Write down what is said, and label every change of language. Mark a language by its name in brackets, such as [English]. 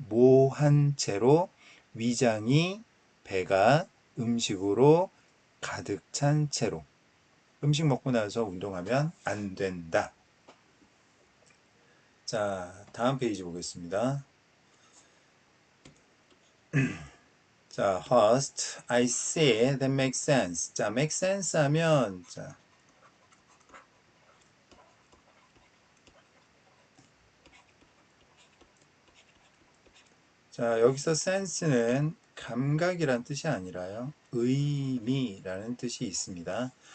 [Korean] 모한 채로 위장이 배가 음식으로 가득 찬 채로 음식 먹고 나서 운동하면 안 된다. 자, 다음 페이지 보겠습니다. [English] 자, host, I see, that makes sense. [Korean] 자, [English] make sense [Korean] 하면, 자, 여기서 sense는 감각이란 뜻이 아니라요, 의미라는 뜻이 있습니다.